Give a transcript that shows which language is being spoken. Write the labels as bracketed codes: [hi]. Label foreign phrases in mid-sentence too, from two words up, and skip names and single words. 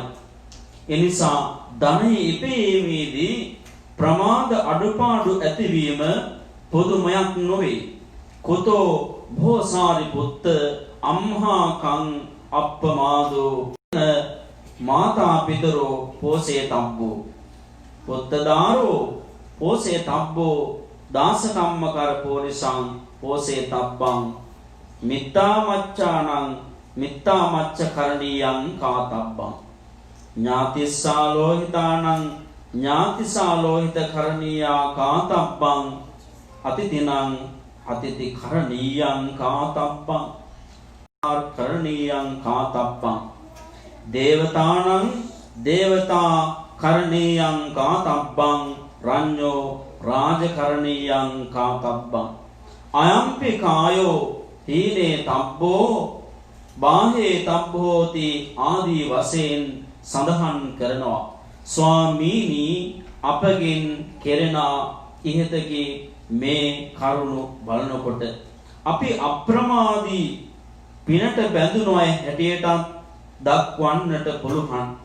[si] එනිසා ධනෙ ඉපීමේදී ප්‍රමාද අඩුපාඩු ඇතිවීම පොදුමයක් නොවේ. [pi] කුතෝ භෝසාරිපුත්ත අම්හාකං අප්පමාදෝ මාතා පිතරෝ පෝසේ තබ්බෝ පුත්තදාරෝ පෝසේ තබ්බෝ දාසකම්මකර පෝරිසං පෝසේ තබ්බං මිත්තාමච්ඡානං මිත්තාමච්ඡ කරණීයං කාතබ්බං ඥාතිස්සාලෝහිතානං ඥාතිසාලෝහිත කරණීයා කාතබ්බං අතිතිනං අතිති කරණීයං කාතබ්බං කරණීයං කාතබ්බං දේවතානං දේවතා කරණීයං කාතබ්බං රඤ්ඤෝ රාජකරණීයං කාතබ්බං අයම්පි කායෝ හීනේ තබ්බෝ බාහේ තබ්බෝති [si] ආදී වශයෙන් සඳහන් කරනවා. ස්වාමීනි, අපගෙන් කෙරෙන ඉහතගේ මේ කරුණු බලනකොට අපි අප්‍රමාදී පිනට බැඳුණු අය හැටියට දක්වන්නට පුළුවන්.